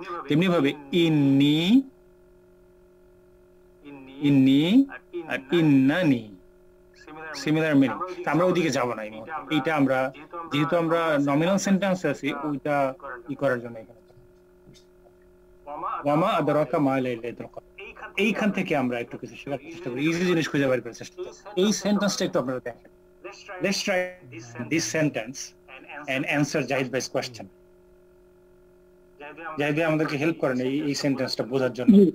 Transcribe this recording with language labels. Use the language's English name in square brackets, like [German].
[Bangla] তেমনি ভাবে ইন্নি ইন্নি আর ইন্নানি সিমিলার মিনিং। আমরা ওদিকে যাব না এই মুহূর্তে। এইটা আমরা যেহেতু আমরা নমিনাল সেন্টেন্স আছি ওইটা ই করার জন্য এখানে [Arabic] ওয়ামা আদরাকা মা লাইলাতুল কদর, [Bangla] এইখান থেকে আমরা একটু কিছু শেখার চেষ্টা করি, ইজি জিনিস খুঁজে বের করার চেষ্টা করি। এই সেন্টেন্সটা একটু আপনারা দেখেন। [English] Let's try this sentence and answer Jahid bhai's question. [Bangla] Jahid bhai আমাদেরকে হেল্প করেন এই সেন্টেন্সটা বোঝার জন্য।